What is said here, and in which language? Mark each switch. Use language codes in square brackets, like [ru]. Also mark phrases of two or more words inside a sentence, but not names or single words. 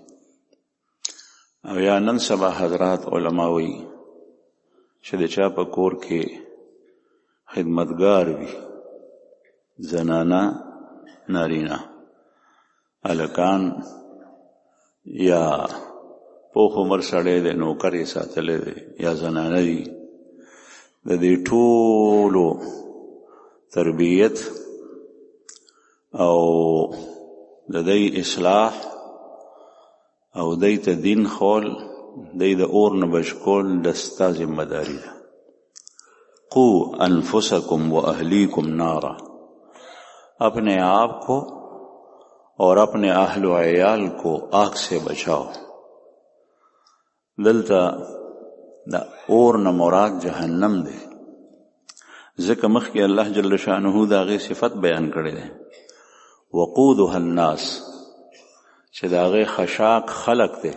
[ps] او یا نن سبا حضرات علما وي چې د چا په کور کې خدمتګار وي، زنانه نارینه، هلکان یا پوخ عمر سړی دی نوکر یې ساتلی دی یا زنانه دي، د دې ټولو تربیت او د دې اصلاح او دې ته دین خول، دې د اور نه بچ کول د ستا ذمه داري ده. [ar] قو انفسکم و اهلیکم نارا، [ur] اپنے آپ کو اور اپنے اہل و عیال کو آگ سے بچاؤ. [ps] دلتا دا اور نه مراد جهنم دی، ځکه مخکې الله جل شانه دا غي صفت بیان کړی دی. [ar] وقودها الناس، [ps] چې د هغې خشاک خلق دی.